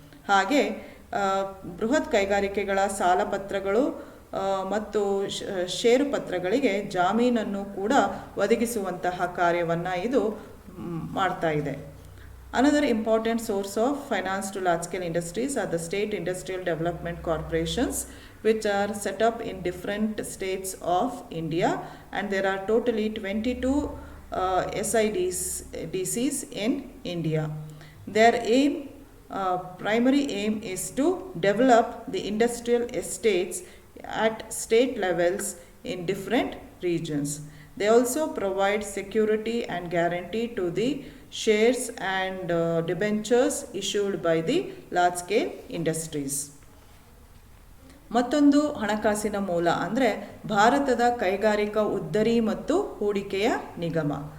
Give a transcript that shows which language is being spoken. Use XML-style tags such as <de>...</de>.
<kn>ಹಾಗೆ ಬೃಹತ್ ಕೈಗಾರಿಕೆಗಳ ಸಾಲಪತ್ರಗಳು ಮತ್ತು ಷೇರುಪತ್ರಗಳಿಗೆ ಜಾಮೀನನ್ನು ಕೂಡ ಒದಗಿಸುವಂತಹ ಕಾರ್ಯವನ್ನು ಇದು ಮಾಡ್ತಾ ಇದೆ.</kn> <en>Another important source of finance to large-scale industries are the state industrial development corporations, which are set up in different states of India, and there are totally 22 SIDCs in India. Their primary aim is to develop the industrial estates at state levels in different regions. They also provide security and guarantee to the shares and debentures issued by the large scale industries.</en> <kn>ಮತ್ತೊಂದು ಹಣಕಾಸಿನ ಮೂಲ ಅಂದರೆ ಭಾರತದ ಕೈಗಾರಿಕಾ ಉದ್ದರಿ ಮತ್ತು ಹೂಡಿಕೆಯ ನಿಗಮ.</kn>